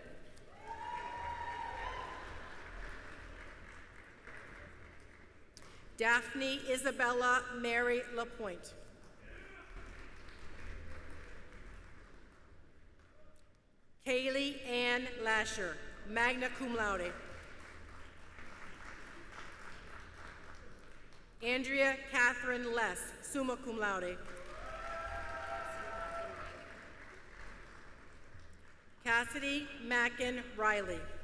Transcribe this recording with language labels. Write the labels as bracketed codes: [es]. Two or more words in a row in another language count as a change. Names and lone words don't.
[en] Daphne Isabella Mary Lapointe. Kaylee Ann Lasher, [la] magna cum laude. [en] Andrea Catherine Less, [la] summa cum laude. [en] Cassidy Mackin Riley.